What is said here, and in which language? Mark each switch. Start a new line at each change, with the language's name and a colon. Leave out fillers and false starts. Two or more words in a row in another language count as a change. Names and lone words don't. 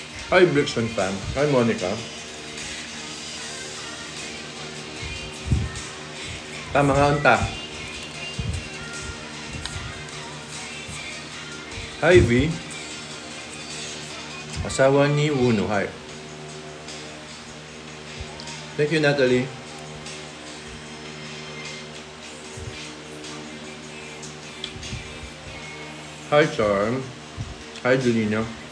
English: Hi, Brixton fam. Hi, Monica.
Waray: Tama nga unta.
English: Hi, V.
Waray: Asawa ni Wuno. Hi.
English: Thank you, Natalie. Hi, Charm. Hi, Julina.